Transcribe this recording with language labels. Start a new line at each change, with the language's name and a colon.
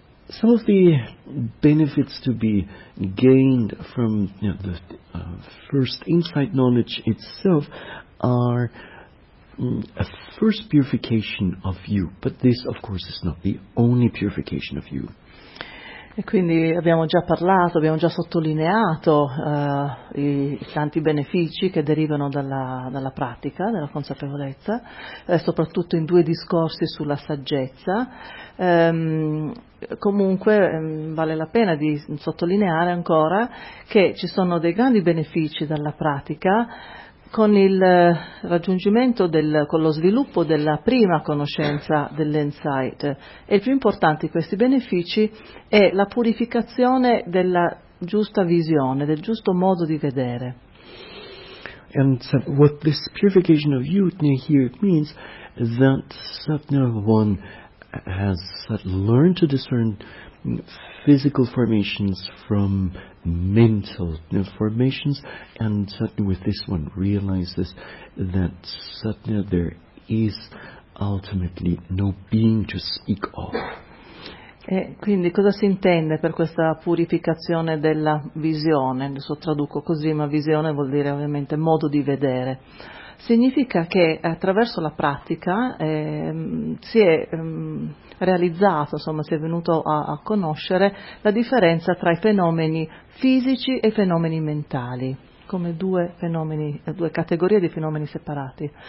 English: some of the benefits to be gained from the first insight knowledge itself are a first purification of you, but this of course is not the only purification of you.
Italian: E quindi abbiamo già parlato, abbiamo già sottolineato i tanti benefici che derivano dalla pratica, dalla consapevolezza, soprattutto in due discorsi sulla saggezza. Comunque vale la pena di sottolineare ancora che ci sono dei grandi benefici dalla pratica con il raggiungimento con lo sviluppo della prima conoscenza dell'insight. E il più importante di questi benefici è la purificazione della giusta visione, del giusto modo di vedere.
English: And so what this purification of you here means is that one has learned to discern physical formations from mental formations, and suddenly with this one realizes that suddenly there is ultimately no being to speak of.
Italian: E quindi cosa si intende per questa purificazione della visione? Adesso traduco così, ma visione vuol dire ovviamente modo di vedere. Significa che attraverso la pratica si è realizzato, insomma si è venuto a conoscere la differenza tra i fenomeni fisici e i fenomeni mentali, come due fenomeni, due categorie di fenomeni separati.